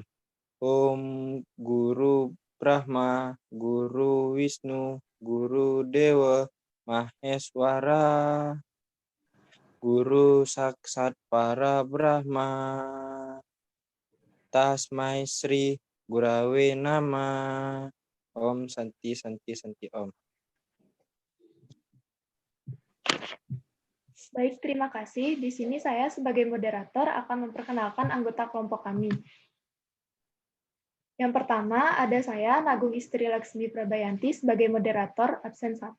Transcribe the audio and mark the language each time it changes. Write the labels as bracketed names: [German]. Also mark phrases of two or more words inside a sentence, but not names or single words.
[Sanskrit] ॐ गुरुर् ब्रह्मा, गुरुर् विष्णुः, गुरुर् देवो, महेश्वरः, गुरुः साक्षात् पर ब्रह्म, तस्मै श्री गुरवे नमः, ॐ शान्तिः शान्तिः शान्तिः ॐ. [Indonesian] Baik, terima kasih. Di sini saya sebagai moderator akan memperkenalkan anggota kelompok kami. Yang pertama ada saya, Nagung Istri Laksmi Prabayanti sebagai moderator, absen 1.